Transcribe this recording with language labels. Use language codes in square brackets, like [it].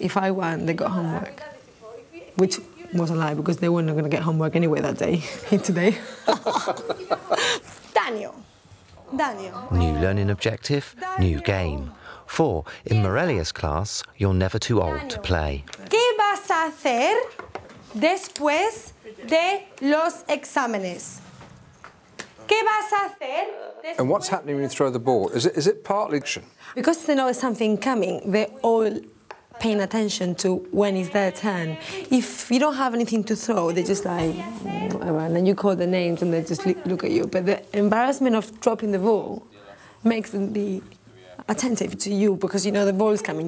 [en] If I won, they got homework. Which was a lie, because they weren't going to get homework anyway that day, today. Daniel. New learning objective, Daniel. New game. For, in Morelia's class, you're never too old Daniel. To play. [es] ¿Qué vas a hacer después de los exámenes? ¿Qué vas a hacer? [en] And what's happening when you throw the ball? Is it partly... Because they know something coming, they're all paying attention to when is their turn. If you don't have anything to throw, they're just like, whatever, and then you call the names and they just look at you. But the embarrassment of dropping the ball makes them be attentive to you because you know the ball is coming.